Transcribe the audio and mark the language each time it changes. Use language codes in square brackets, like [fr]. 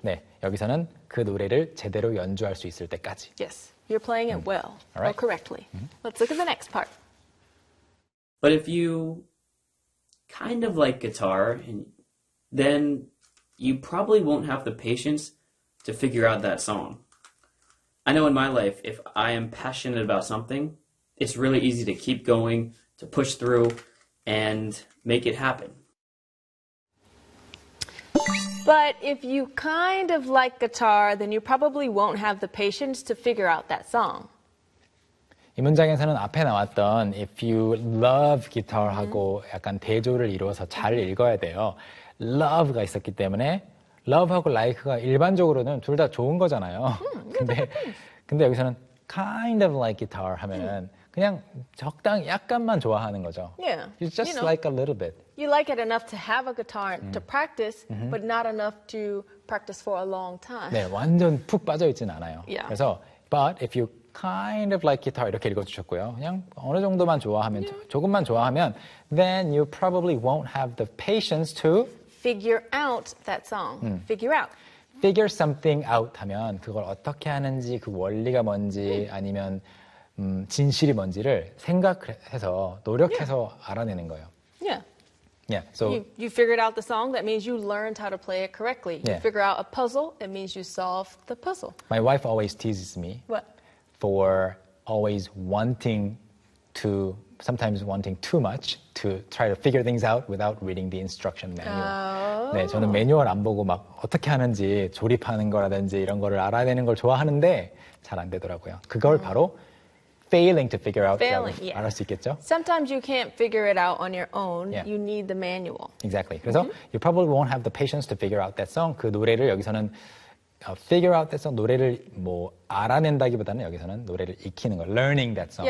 [ko] 네, 여기서는 그 노래를 제대로 연주할 수 있을 때까지. [en] Yes, you're playing it well right. or correctly. Let's look at the next part. But if you kind of like guitar, then you probably won't have the patience to figure out that song. I know in my life, if I am passionate about something, it's really easy to keep going, to push through, and make it happen. But if you kind of like guitar, then you probably won't have the patience to figure out that song. [ko] 이 문장에서는 앞에 나왔던 [en] if you love guitar [ko] 하고 약간 대조를 이루어서 잘 읽어야 돼요. Love가 있었기 때문에 love하고 like가 일반적으로는 둘 다 좋은 거잖아요. 근데 여기서는 [en] kind of like guitar [ko] 하면은 그냥 적당히 약간만 좋아하는 거죠. [en] Yeah. You just like a little bit. You like it enough to have a guitar to practice, but not enough to practice for a long time. [ko] 네, 완전 푹 빠져 있진 않아요. [en] Yeah. [ko] 그래서 [en] but if you kind of like guitar [ko] 이렇게 읽어 주셨고요. 그냥 어느 정도만 좋아하면 조금만 좋아하면 [en] then you probably won't have the patience to figure out that song. Figure out. Figure something out [ko] 하면 그걸 어떻게 하는지 그 원리가 뭔지 아니면 진실이 뭔지를 생각해서 노력해서 알아내는 거예요. [en] Yeah. Yeah. So you figured out the song. That means you learned how to play it correctly. You figure out a puzzle. It means you solve the puzzle. My wife always teases me. What? For always wanting to, sometimes wanting too much to try to figure things out without reading the instruction manual. Oh. [ko] 네, 저는 매뉴얼 안 보고 막 어떻게 하는지 조립하는 거라든지 이런 거를 알아내는 걸 좋아하는데 잘 안 되더라고요. 그걸 바로 [en] failing to figure out. Failing, yeah. [ko] 알아낼 수 있겠죠? [en] Sometimes you can't figure it out on your own. Yeah. You need the manual. Exactly. [ko] 그래서 [en] you probably won't have the patience to figure out that song. [ko] 그 노래를 여기서는 [en] figure out that song, [ko] 노래를 뭐 알아낸다기보다는 여기서는 노래를 익히는 거, [en] learning that song.